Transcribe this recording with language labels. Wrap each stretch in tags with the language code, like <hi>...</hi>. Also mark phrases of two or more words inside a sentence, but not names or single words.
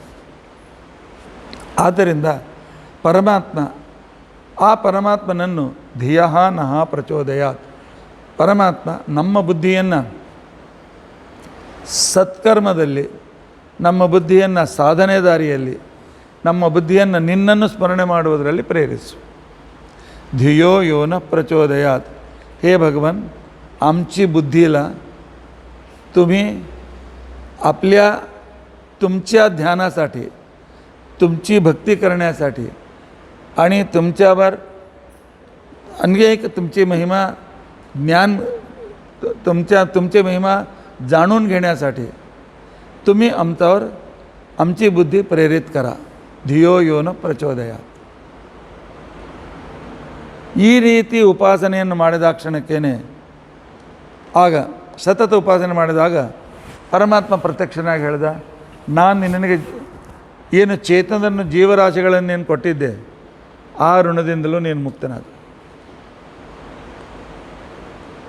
<kn>ಆದ್ದರಿಂದ ಆ ಪರಮಾತ್ಮನನ್ನು</kn> <sa>ಧಿಯಃ ನಃ ಪ್ರಚೋದಯಾತ್,</sa> <kn>ಪರಮಾತ್ಮ ನಮ್ಮ ಬುದ್ಧಿಯನ್ನು ಸತ್ಕರ್ಮದಲ್ಲಿ, ನಮ್ಮ ಬುದ್ಧಿಯನ್ನು ಸಾಧನೆ ದಾರಿಯಲ್ಲಿ, ನಮ್ಮ ಬುದ್ಧಿಯನ್ನು ನಿನ್ನನ್ನು ಸ್ಮರಣೆ ಮಾಡುವುದರಲ್ಲಿ ಪ್ರೇರಿಸು.</kn> <sa>ಧಿಯೋ ಯೋನ ಪ್ರಚೋದಯಾತ್.</sa> <mr>हे भगवान, आमची बुद्धीला तुम्ही तुमच्या ध्यानासाठी, तुमची भक्ती करण्यासाठी आणि तुमच्यावर अनेक तुमची महिमा तुमचे महिमा जाणून घेण्यासाठी तुम्ही आमची बुद्धी प्रेरित करा.</mr> <sa>ಧಿಯೋ ಯೋನ ಪ್ರಚೋದಯ.</sa> <kn>ಈ ರೀತಿ ಉಪಾಸನೆಯನ್ನು ಮಾಡಿದ ಕ್ಷಣಕ್ಕೇನೆ, ಆಗ ಸತತ ಉಪಾಸನೆ ಮಾಡಿದಾಗ ಪರಮಾತ್ಮ ಪ್ರತ್ಯಕ್ಷನಾಗಿ ಹೇಳಿದ, ನಾನು ನಿನಗೆ ಏನು ಚೇತನವನ್ನು ಜೀವರಾಶಿಗಳನ್ನೇನು ಕೊಟ್ಟಿದ್ದೆ, ಆ ಋಣದಿಂದಲೂ ನೀನು ಮುಕ್ತನಾದ.</kn>